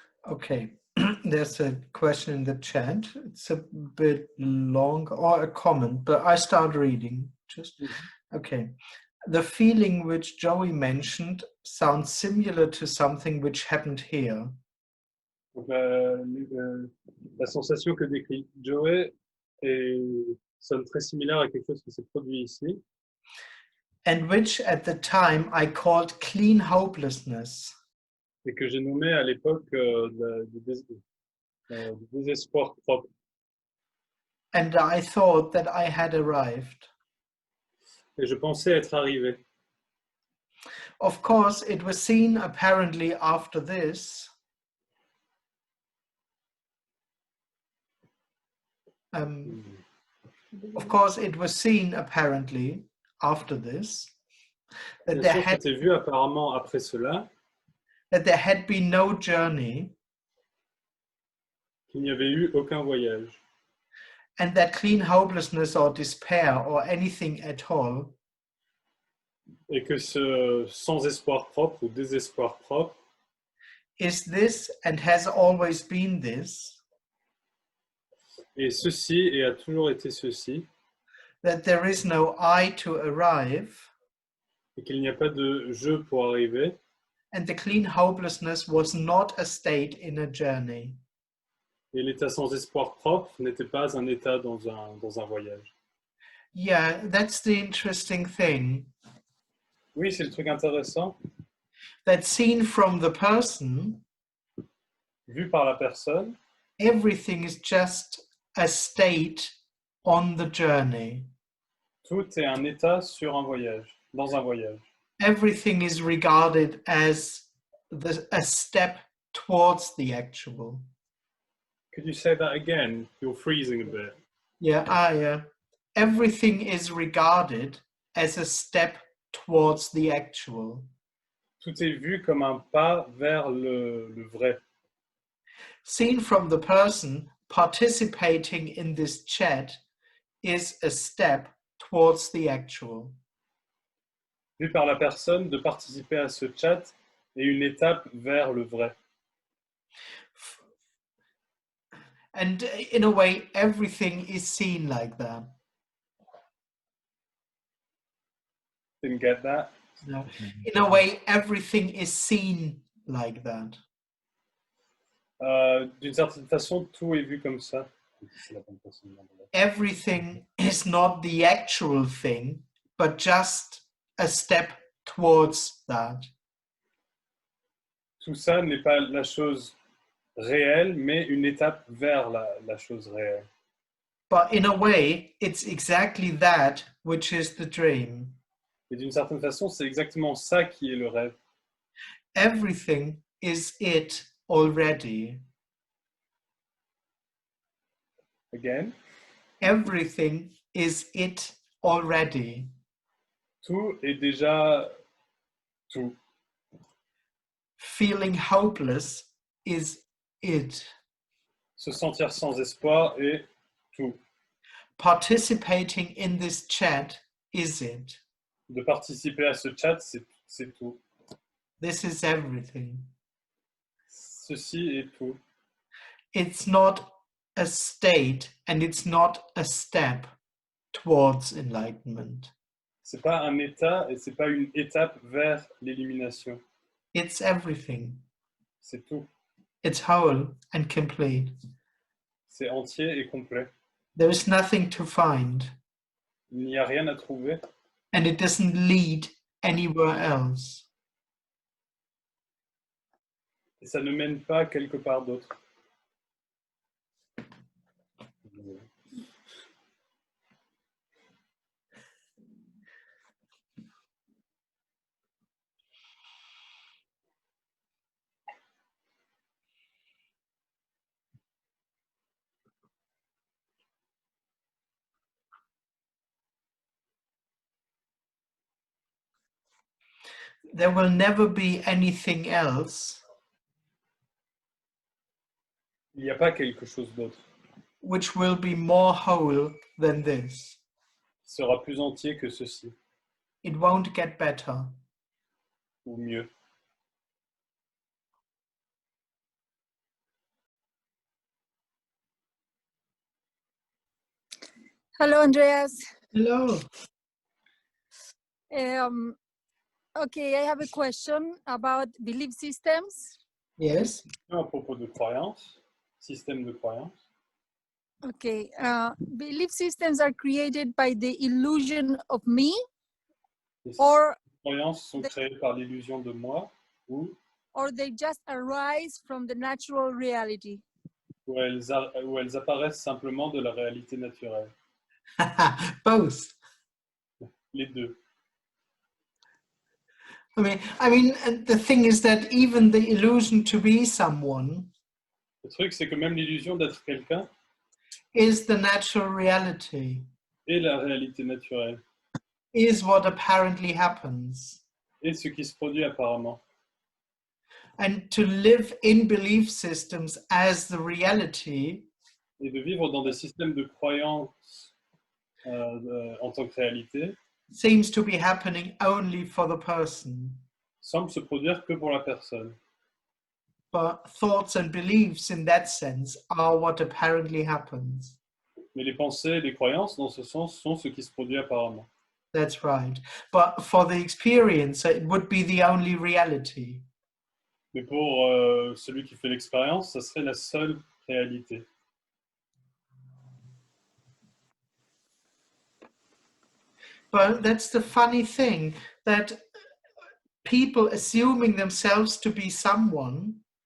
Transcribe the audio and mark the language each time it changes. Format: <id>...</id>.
<en>Okay, there's a question in the chat. It's a bit long, or a comment, but I start reading. Just okay. The feeling which Joey mentioned sounds similar to something which happened here.</en> <fr>Donc, la sensation que décrit Joey sonne très similaire à quelque chose qui s'est produit ici.</fr> <en>And which at the time I called clean hopelessness.</en> <fr>Et que j'ai nommé à l'époque du désespoir propre.</fr> <en>And I thought that I had arrived.</en> <fr>Et je pensais être arrivé.</fr> <en>Of course, it was seen apparently after this. Of course, it was seen apparently after this that</en> <fr>Bien sûr, c'était vu apparemment après cela.</fr> <en>That there had been no journey.</en> <fr>Qu'il n'y avait eu aucun voyage.</fr> <en>And that clean hopelessness or despair or anything at all.</en> <fr>Et que ce sans espoir propre ou désespoir propre</fr> <en>is this and has always been this.</en> <fr>Et ceci et a toujours été ceci.</fr> <en>That there is no I to arrive.</en> <fr>et qu'il n'y a pas de jeu pour arriver.</fr> <en>And the clean hopelessness was not a state in a journey.</en> <fr>Et l'état sans espoir propre n'était pas un état dans un voyage.</fr> <en>Yeah, that's the interesting thing.</en> <fr>Oui, c'est le truc intéressant.</fr> <en>That seen from the person,</en> <fr>Vu par la personne,</fr> <en>everything is just a state on the journey.</en> <fr>tout est un état sur un voyage, dans un voyage.</fr> <en>Everything is regarded as a step towards the actual. Could you say that again? You're freezing a bit. Yeah. Everything is regarded as a step towards the actual.</en> <fr>Tout est vu comme un pas vers le vrai.</fr> <en>Seen from the person, participating in this chat is a step towards the actual.</en> <fr>Vu par la personne, de participer à ce chat est une étape vers le vrai.</fr> <en>And in a way, everything is seen like that. Didn't get that? No. In a way, everything is seen like that.</en> <fr>D'une certaine façon, tout est vu comme ça. C'est la bonne façon de demander.</fr> <en>Everything is not the actual thing, but just a step towards that.</en> <fr>Tout ça n'est pas la chose réelle, mais une étape vers la chose réelle.</fr> <en>But in a way, it's exactly that which is the dream.</en> <fr>Et d'une certaine façon, c'est exactement ça qui est le rêve.</fr> <en>Everything is it already. Again, Everything is it already.</en> <fr>tout est déjà tout.</fr> <en>Feeling hopeless is it.</en> <fr>Se sentir sans espoir est tout.</fr> <en>Participating in this chat is it.</en> <fr>De participer à ce chat, c'est tout.</fr> <en>This is everything.</en> <fr>Ceci est tout.</fr> <en>It's not a state and it's not a step towards enlightenment.</en> <fr>C'est pas un état et c'est pas une étape vers l'illumination.</fr> <en>It's everything.</en> <fr>C'est tout.</fr> <en>It's whole and complete.</en> <fr>C'est entier et complet.</fr> <en>There is nothing to find,</en> <fr>Il n'y a rien à trouver</fr> <en>and it doesn't lead anywhere else.</en> <fr>et ça ne mène pas quelque part d'autre.</fr> <en>There will never be anything else</en> <fr>Il n'y a pas quelque chose d'autre</fr> <en>which will be more whole than this.</en> <fr>qui sera plus entier que ceci,</fr> <en>It won't get better.</en> <fr>ou mieux.</fr> <en>Hello, Andreas. Hello. Okay, I have a question about belief systems. Yes.</en> <fr>À propos de croyances, système de croyances.</fr> <en>Okay, belief systems are created by the illusion of me,</en> <fr>Les</fr> <en>or</en> <fr>croyances sont créées par l'illusion de moi ou</fr> <en>they just arise from the natural reality.</en> <fr>où elles apparaissent simplement de la réalité naturelle.</fr> <en>Both.</en> <fr>Les deux.</fr> <en>I mean, the thing is that even the illusion to be someone</en> <fr>Le truc, c'est que même l'illusion d'être quelqu'un</fr> <en>is the natural reality,</en> <fr>est la réalité naturelle,</fr> <en>is what apparently happens.</en> <fr>et ce qui se produit apparemment.</fr> <en>And to live in belief systems as the reality</en> <fr>Et de vivre dans des systèmes de croyances en tant que réalité</fr> <en>seems to be happening only for the person.</en> <fr>semble se produire que pour la personne.</fr> <en>But thoughts and beliefs in that sense are what apparently happens.</en> <fr>Mais les pensées et les croyances, dans ce sens, sont ce qui se produit apparemment.</fr> <en>That's right. But for the experiencer, it would be the only reality.</en> <fr>Mais pour celui qui fait l'expérience, ça serait la seule réalité.</fr> <en>But that's the funny thing, that people assuming themselves to be someone</en>